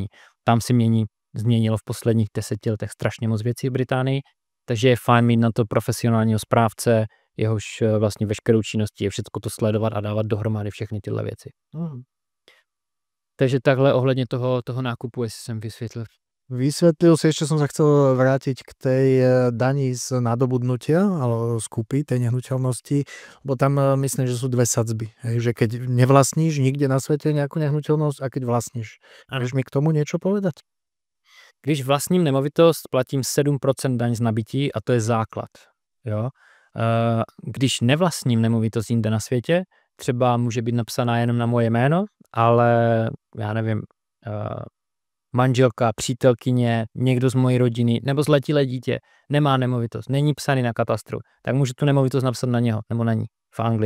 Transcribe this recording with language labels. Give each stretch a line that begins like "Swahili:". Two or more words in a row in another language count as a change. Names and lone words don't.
Czech: Tam si změnilo v posledních 10 letech strašně moc věcí v Británii, takže je fajn mít na to profesionálního správce, jehož vlastně veškerou činností je všechno to sledovat a dávat dohromady všechny tyhle věci. Takže takhle ohledně toho nákupu, jestli jsem vysvětlil.
Slovak: Vysvetlil si, ešte som sa chcel vrátiť k tej dani z nadobudnutia alebo z kúpy tej nehnuteľnosti, bo tam myslím, že sú dve sadzby. Hej, že keď nevlastníš nikde na svete nejakú nehnuteľnosť a keď vlastníš. Môžeš mi k tomu niečo povedať?
Czech: Když vlastním nemovitost, platím 7% daň z nabití a to je základ. Jo? Když nevlastním nemovitost jinde na světě, třeba může být napsaná jenom na moje jméno, ale já nevím, manželka, přítelkyně, někdo z mojí rodiny nebo zletilé dítě nemá nemovitost, není psaný na katastru, tak můžu tu nemovitost napsat na něho nebo na ní v Anglii.